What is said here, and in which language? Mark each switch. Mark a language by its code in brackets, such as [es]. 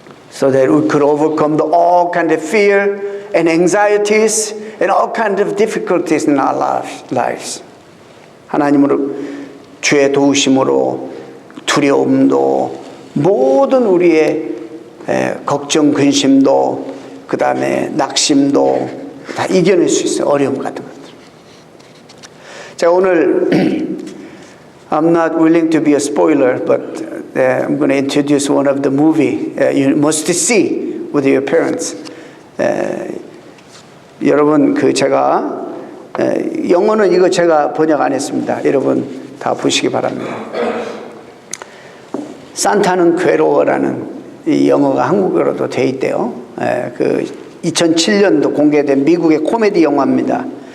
[en] So that we could overcome all kind of fear and anxieties and all kind of difficulties in our lives. [ko] 하나님으로 주의 도우심으로 두려움도 모든 우리의 걱정, 근심도 그 다음에 낙심도 다 이겨낼 수 있어요. 어려움 같은 것들. 자, 오늘 [en] I'm not willing to be a spoiler, but I'm going to introduce one of the movie you must see with your parents. [ko] 여러분 그 제가 영어는 이거 제가 번역 안 했습니다. 여러분 다 보시기 바랍니다. 산타는 괴로워라는 이 영어가 한국어로도 돼 있대요. 그 2007년도 공개된 미국의 코미디 영화입니다.